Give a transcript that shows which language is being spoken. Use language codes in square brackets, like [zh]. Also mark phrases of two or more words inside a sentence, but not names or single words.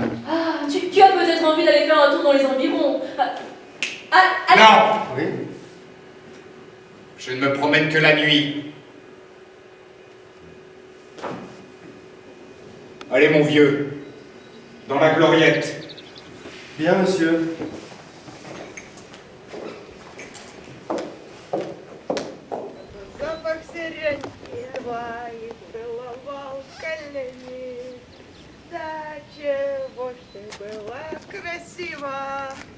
[fr] Ah, tu as peut-être envie d'aller faire un tour dans les environs. Allez. Non. Oui. Je ne me promène que la nuit. Allez, mon vieux, dans la gloriette. Bien, monsieur. [ru] Запах сирень бывает, целовал колени. Да чего ж ты была красива.